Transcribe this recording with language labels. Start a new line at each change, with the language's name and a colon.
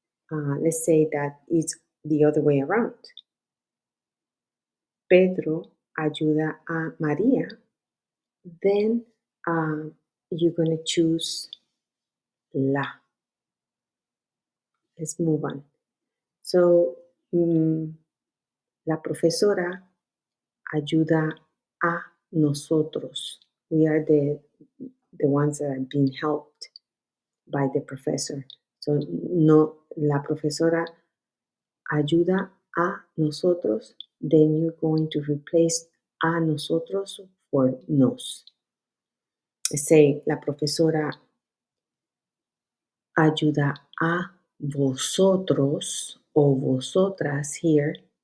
English: Let's say that it's the other way around.
Spanish: Pedro ayuda a María.
English: Then you're going to choose la. Let's move on.
Spanish: So, la profesora ayuda a nosotros.
English: We are the ones that are being helped by the professor.
Spanish: So, no, la profesora ayuda a nosotros.
English: Then you're going to replace a nosotros for nos.
Spanish: Say, la profesora ayuda a vosotros o vosotras here.